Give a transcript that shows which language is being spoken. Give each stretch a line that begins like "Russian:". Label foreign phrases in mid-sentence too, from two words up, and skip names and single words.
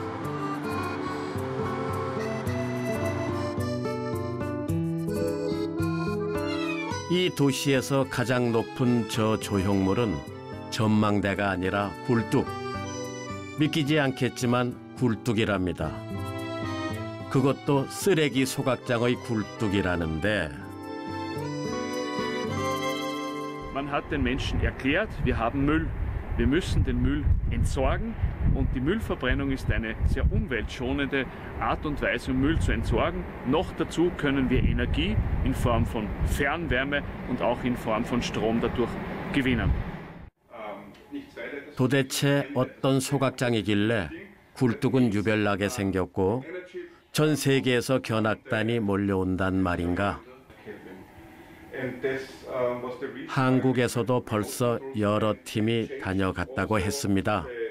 Korean: 이 도시에서 가장 높은 저 조형물은 전망대가 아니라 굴뚝. 믿기지 않겠지만 굴뚝이랍니다. 그것도 쓰레기 소각장의 굴뚝이라는데
German: Man hat den Menschen erklärt, wir haben Müll, wir müssen den Müll entsorgen und die Müllverbrennung ist eine sehr umweltschonende Art und Weise, um Müll zu entsorgen. Noch dazu können wir Energie in Form von Fernwärme und auch in Form von Strom dadurch gewinnen.
Korean: 도대체 어떤 소각장이길래 굴뚝은 유별나게 생겼고 전 세계에서 견학단이 몰려온단 말인가? 한국에서도 벌써 여러 팀이 다녀갔다고 했습니다.